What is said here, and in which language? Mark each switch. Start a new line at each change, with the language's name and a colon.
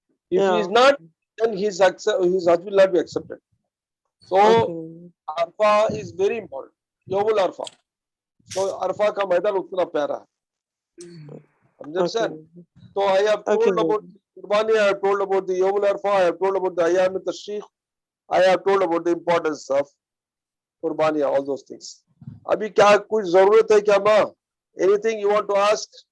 English: If he is not, then his Hajj will not be accepted. So Arafah is very important. Yawmul Arafah. So
Urdu: عرفہ کا میدان اتنا پیارا ہے،
English: understand? So I have told about Qurbani, I have told about the Yawmul Arafah, I have told about the Ayyam al-Tashriq, I have told about the importance of Qurbani, all those things.
Urdu: ابھی کیا کچھ ضرورت ہے کیا ماں؟
English: Anything you want to ask?